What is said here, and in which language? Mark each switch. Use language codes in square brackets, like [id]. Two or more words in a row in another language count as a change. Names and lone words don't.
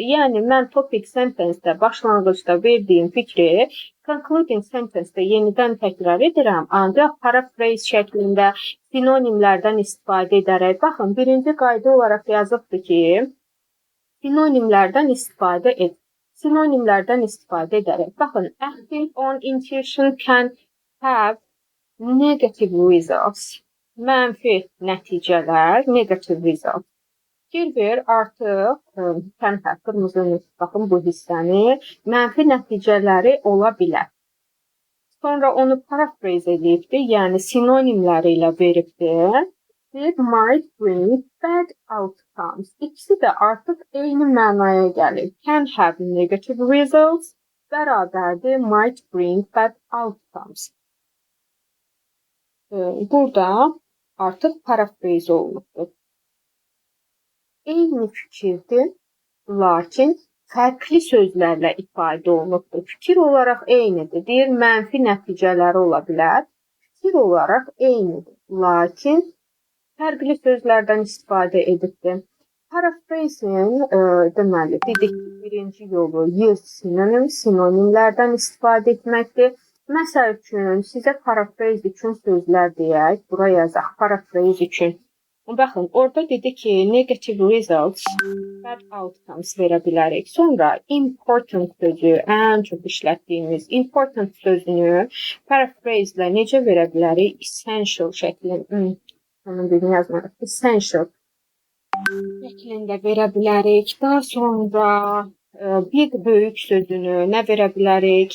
[az] Yəni, mən [en] topic sentence'də [az] başlanğıcda verdiyim fikri [en] concluding sentence'də [az] yenidən təkrar edirəm, ancaq paraphrase şəklində sinonimlərdən istifadə edərək. Baxın, birinci qayda olaraq yazıbdır ki, sinonimlərdən istifadə et. Sinonimlərdən istifadə edərək. Baxın, [en] acting on intuition can have negative results. [az] Mənfi nəticələr, [en] negative results. [az] Fikir ver, artıq [en] can have, [az] qırmızı baxın bu hissəni, mənfi nəticələri ola bilər. Sonra onu paraphrase edibdir, yəni sinonimləri ilə veribdir. [en] It might bring bad outcomes. [az] İkisi də artıq eyni mənaya gəlir. [en] Can have negative results bərabərdir might bring bad outcomes. [az] Burada artıq paraphrase olunubdur. Eyni fikirdir, lakin fərqli sözlərlə ifadə olunubdur. Fikir olaraq eynidir. Deyir, mənfi nəticələri ola bilər. Fikir olaraq eynidir, lakin fərqli sözlərdən istifadə edibdir. Paraphrasing, deməli, dedik ki, birinci yolu [en] use synonyms, [az] sinonimlərdən istifadə etməkdir. Məsəl üçün, sizə paraphrase üçün sözlər deyək, bura yazaq, paraphrase üçün. Baxın, orada dedi ki, [en] negative results, bad outcomes [az] verə bilərik. Sonra important sözü, ən çox işlətdiyimiz important sözünü paraphrase ilə necə verə bilərik? Essential şəklində. Onun birini yazmarıq. Essential şəklində verə bilərik. Daha sonra bir böyük sözünü nə verə bilərik?